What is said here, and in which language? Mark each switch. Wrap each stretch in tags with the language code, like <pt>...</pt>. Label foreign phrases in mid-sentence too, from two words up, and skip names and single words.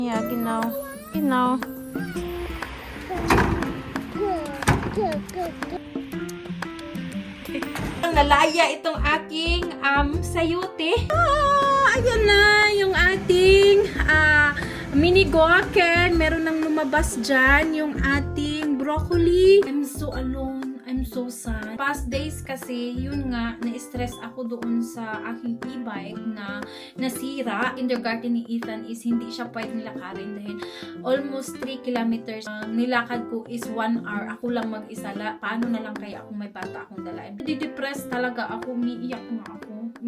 <de>Yeah, genau. Genau.</de> <tl>Nalaya itong aking sayute. Ayan na yung ating mini guacan. Meron nang lumabas dyan yung ating broccoli.</tl> <en>I'm so alone. I'm so sad. Past days</en> <tl>kasi, yun nga, na-stress ako doon sa aking e-bike na nasira. Kindergarten ni Ethan is hindi siya pwedeng lakarin dahil</tl> <en>almost 3 kilometers.</en> <tl>Nilakad ko is 1 hour. Ako lang mag-isa. Paano na lang kaya kung may bata akong dalain? Di-depress talaga ako. Umiiyak ako.</tl>